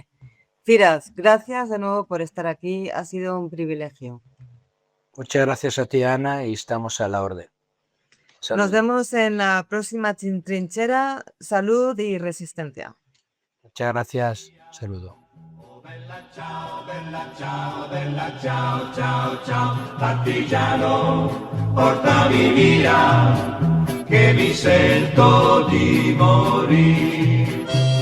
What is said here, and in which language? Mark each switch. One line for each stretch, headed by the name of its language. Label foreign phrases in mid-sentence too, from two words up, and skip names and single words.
Spanish: Firas, gracias de nuevo por estar aquí, ha sido un privilegio. Muchas gracias a ti, Ana, y estamos a la orden. Salud. Nos vemos en la próxima trinchera. Salud y resistencia. Muchas gracias. Saludo.
Italian: Bella ciao, bella ciao, bella ciao, ciao, ciao, partigiano, portami via, che mi sento di morire.